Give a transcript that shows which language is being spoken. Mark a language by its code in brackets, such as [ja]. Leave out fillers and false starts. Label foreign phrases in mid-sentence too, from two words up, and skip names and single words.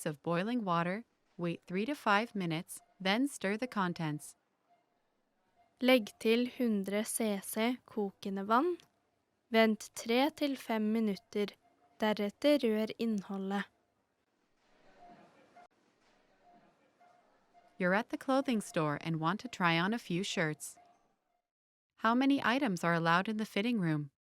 [en] of boiling water, wait 3 to 5 minutes, then stir the contents. [no] Legg til 100 cc kokende vann. Vent 3 til 5 minutter. Deretter rør innholdet. [en] You're at the clothing store and want to try on a few shirts. How many items are allowed in the fitting room?